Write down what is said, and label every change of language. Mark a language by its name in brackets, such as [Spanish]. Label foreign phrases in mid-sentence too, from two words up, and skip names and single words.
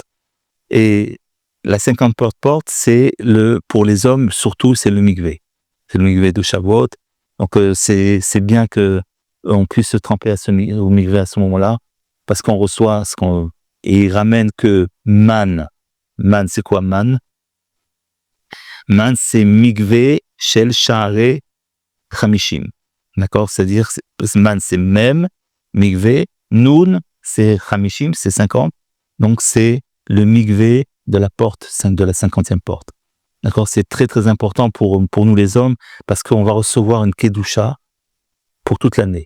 [French] Et la 50e porte, c'est pour les hommes, surtout, c'est le mikvé. C'est le mikvé de Shavuot. Donc, c'est bien que on puisse se tremper au mikvé à ce moment-là, parce qu'on reçoit et il ramène que man. Man, c'est quoi man? Man, c'est [Hebrew] מקווה של שערי חמישים. [French] D'accord? C'est-à-dire, man, c'est même, mikvé, nun, c'est chamishim, c'est 50. Donc, c'est le mikvé de la porte, de la 50e porte. D'accord? C'est très, très important pour nous les hommes, parce qu'on va recevoir une kedusha pour toute l'année.